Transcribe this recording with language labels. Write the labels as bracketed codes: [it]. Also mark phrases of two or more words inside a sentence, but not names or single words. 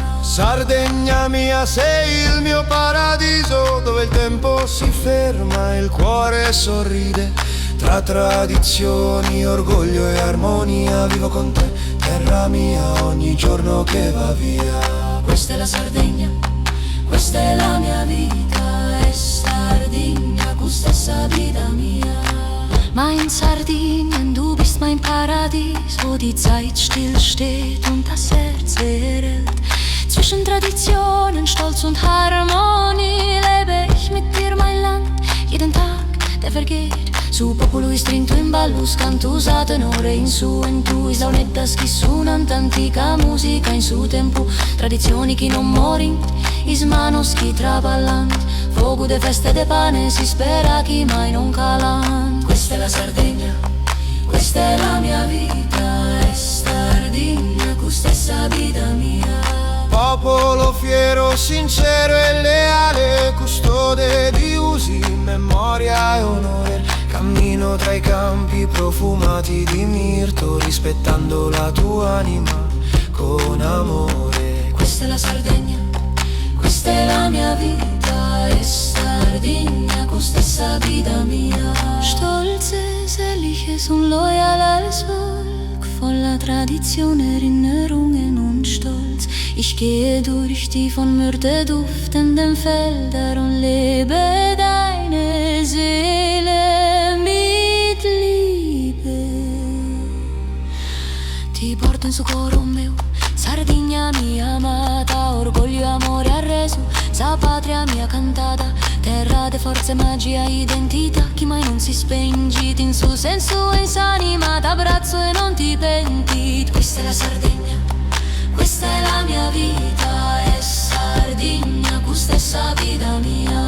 [it] Sardegna mia, sei il mio paradiso, dove il tempo si ferma e il cuore sorride. Tra tradizioni, orgoglio e armonia vivo con te, terra mia, ogni giorno che va via. Questa è la Sardegna, questa è la mia vita, è Sardegna, questa è [sc] sa vita mia. [de] Mein Sardinien, du bist mein Paradies, wo die Zeit still steht und das Herz leer hält. Zwischen Traditionen, Stolz und Harmonie lebe ich mit dir, mein Land, jeden Tag, der vergeht. [sc] Su popolo strinto in ballo, canto usa tenore in su en tu, is launettas chi suonant antica musica in su tempo, tradizioni chi non morint, is manos chi traballant, fuoco de feste de pane, si spera chi mai non calant. [it] Questa è la Sardegna, questa è la mia vita, è Sardegna, questa è [sc] sa vita mia. [it] Popolo fiero, sincero e leale, custode di usi, memoria e onore. Cammino tra i campi profumati di mirto, rispettando la tua anima con amore. Questa è la Sardegna, questa è la mia vita, è Sardegna, questa è [sc] sa vita mia. [de] Stolzes, ehrliches und loyal als Volk, voller Tradition, Erinnerungen und Stolz. Ich gehe durch die von Myrte duftenden Felder und lebe deine Seele mit Liebe. [sc] Ti porto in su coro meu, Sardegna mia amata, orgoglio e amore arreso, sa patria mia cantata, terra de forza e magia, identità chi mai non si spengit in su senso e in s'anima, t'abbraccio e non ti penti. [it] Questa è la Sardegna, questa è la mia vita, è Sardegna, questa è [sc] sa vita mia.